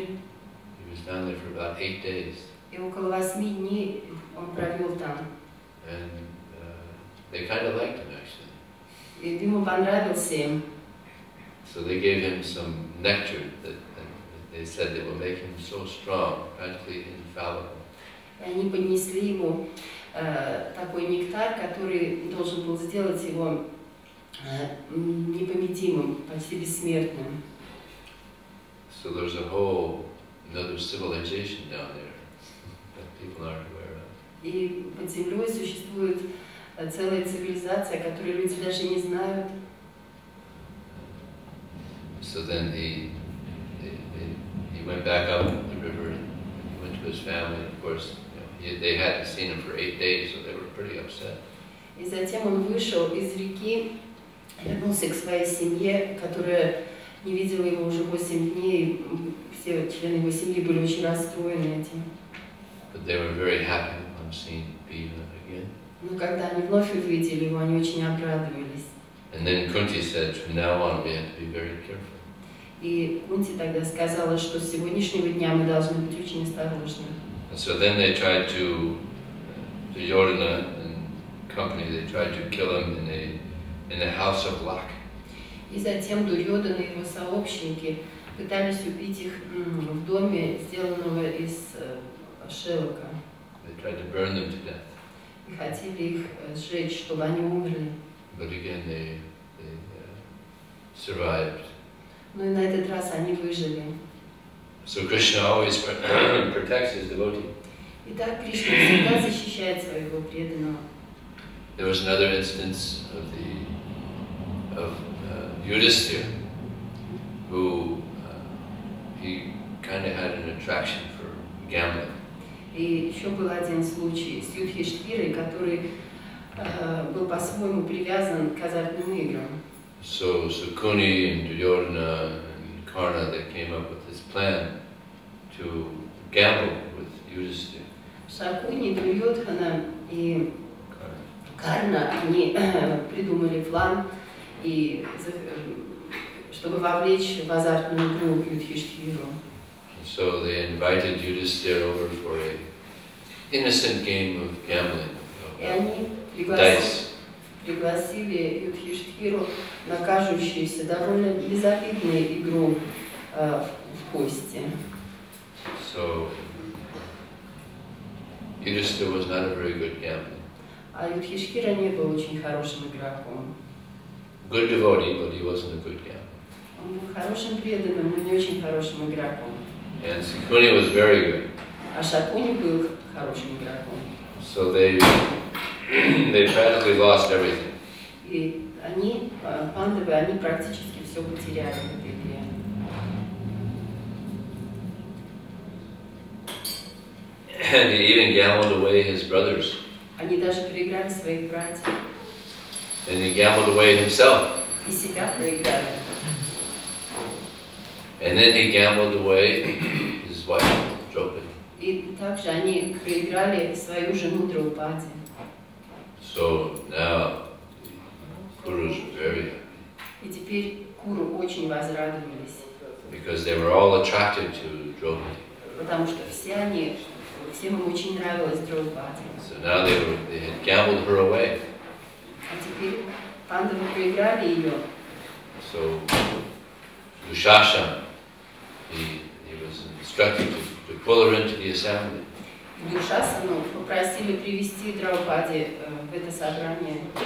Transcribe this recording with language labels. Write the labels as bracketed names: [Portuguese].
[English] He was down there for about 8 days. [Russian] И около 8 дней он провел там. [English] And they kind of liked him, actually. [Russian] И ему понравился им. [English] So they gave him some nectar that they said that will make him so strong, practically infallible. [Russian] И они поднесли ему такой нектар, который должен был сделать его непобедимым, почти бессмертным. [English] So there's a whole another civilization down there that people aren't aware of. [Russian] И под землей существует целая цивилизация, которую люди даже не знают. [English] So then he went back up the river and he went to his family. Of course, they hadn't seen him for 8 days, so they were pretty upset. [Russian] И затем он вышел из реки, вернулся к своей семье, которая не видела его уже 8 дней. Все члены его семьи были очень расстроены этим. [English] But they were very happy on seeing Bhima again. [Russian] Но когда они вновь увидели его, они очень обрадовались. [English] And then Kunti said, from now on we have to be very careful. [Russian] И Кунти тогда сказала, что с сегодняшнего дня мы должны быть очень осторожны. [English] And so then they tried to Duryodhana and company, they tried to kill him in a house of luck. [Russian] И затем Дурьодана и его сообщники пытались убить их в доме, сделанного из шелка. [English] They tried to burn them to death. [Russian] И хотели их сжечь, чтобы они умерли. [English] But again, they survived. [Russian] Но и на этот раз они выжили. [English] So Krishna always protects his devotee. [Russian] Итак, Кришна всегда защищает своего преданного. [English] There was another instance of Yudhisthira, who he kind of had an attraction for gambling. [Russian] И еще был один случай с Юдхиштхирой, который был по-своему привязан к азартным играм. [English] So Kuni and Duryodhana and Karna, they came up with this plan to gamble with Yudhisthira. [Russian] Шакуни, Дурьодхана и Карна, они придумали план, и, чтобы вовлечь в азартную игру Юдхиштхиру. [English] So they invited Yudhisthira over for an innocent game of gambling. [Russian] И они пригласили Юдхиштхиру на кажущуюся довольно безобидную игру в кости. [English] So Yudhisthira was not a very good gambler. [Russian] А Юдхиштхира не был очень хорошим игроком. [English] Good devotee, but he wasn't a good gambler. [Russian] Он был хорошим преданным, но не очень хорошим игроком. [English] And Kuni was very good. [Russian] А Шакуни был хорошим игроком. [English] So they practically lost everything. [Russian] И они, пандавы, они практически все потеряли в этой игре. [English] And he even gambled away his brothers. [Russian] Они даже проиграли своих братьев. [English] And he gambled away himself. [Russian] И себя проиграли. [English] And then he gambled away his wife, Draupadi. [Russian] И также они проиграли свою жену Драупади. [English] So now Kuru's very happy. [Russian] И теперь Куру очень возрадовались. [English] Because they were all attracted to Draupadi. [Russian] Потому что всем им очень нравилась Драупади. [English] So now they had gambled her away. [Russian] А теперь пандавы проиграли ее. [English] So Dushasana, he was instructed to pull her into the assembly. [Russian] Душасану попросили привести Драупади в это собрание.